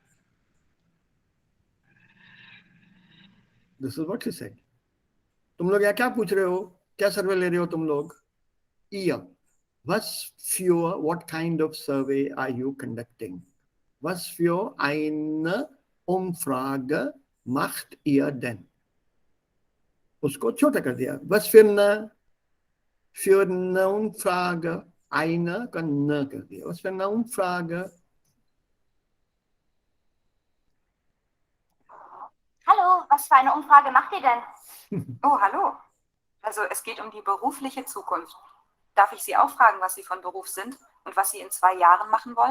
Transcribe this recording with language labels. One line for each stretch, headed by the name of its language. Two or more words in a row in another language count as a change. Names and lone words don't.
English: This is what she said.
Hindi: तुम लोग यहाँ क्या पूछ रहे हो? क्या सर्वे ले रहे हो तुम लोग?
German: Ihr. Was für,
English: what kind of survey are you conducting?
German: Was für eine Umfrage macht ihr denn?
Hindi: उसको छोटा कर दिया.
German: Was für eine Umfrage, eine
Hindi: का न कर दिया.
German: Was für eine Umfrage? hallo, was für eine Umfrage macht ihr denn? Oh, hallo. Also es geht um die berufliche Zukunft. Darf ich Sie auch fragen, was Sie von Beruf sind und was Sie in 2 Jahren machen wollen?